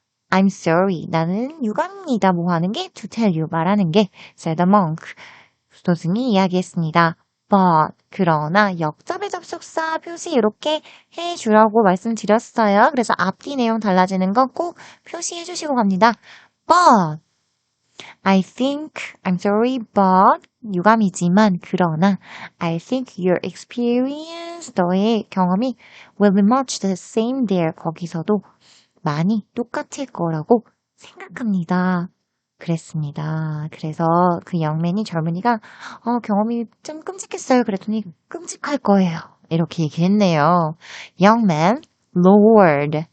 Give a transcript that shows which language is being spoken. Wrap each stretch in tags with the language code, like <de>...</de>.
<en>I'm sorry.</en> <ko>나는 유감입니다. 뭐 하는 게?</ko> <en>To tell you.</en> <ko>말하는 게.</ko> <en>said the monk.</en> <ko>수도승이 이야기했습니다. But, 그러나 역접의 접속사 표시 이렇게 해주라고 말씀드렸어요. 그래서 앞뒤 내용 달라지는 거 꼭 표시해 주시고 갑니다.</ko> <en>But, I think, I'm sorry, but,</en> <ko>유감이지만, 그러나,</ko> <en>I think your experience,</en> <ko>너의 경험이</ko> <en>will be much the same there.</en> <ko>거기서도 많이 똑같을 거라고 생각합니다. 그랬습니다. 그래서 그 영맨이 젊은이가 경험이 좀 끔찍했어요. 그랬더니 끔찍할 거예요. 이렇게 얘기했네요.</ko> <en>Young man lowered.</en>